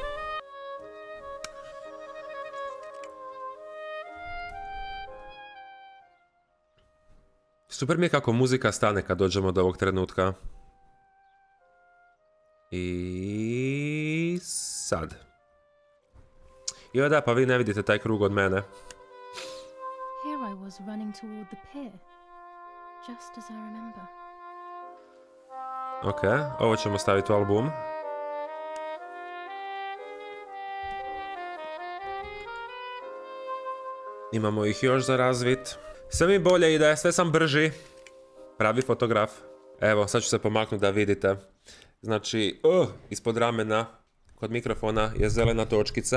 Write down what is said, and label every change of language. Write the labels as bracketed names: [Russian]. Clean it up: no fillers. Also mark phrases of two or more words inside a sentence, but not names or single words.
[Croatian] Super mi je kako muzika stane kad dođemo do ovog trenutka. I sad. Joj da, pa vi ne vidite taj krug od mene. [English] Here I was running toward the pier, just as I remember. [Croatian] Ok, ovo ćemo staviti u album. Imamo ih još za razvit. Sve mi bolje ide, sve sam brži. Pravi fotograf. Evo, sad ću se pomaknuti da vidite. Znači, ispod ramena, kod mikrofona je zelena točkica.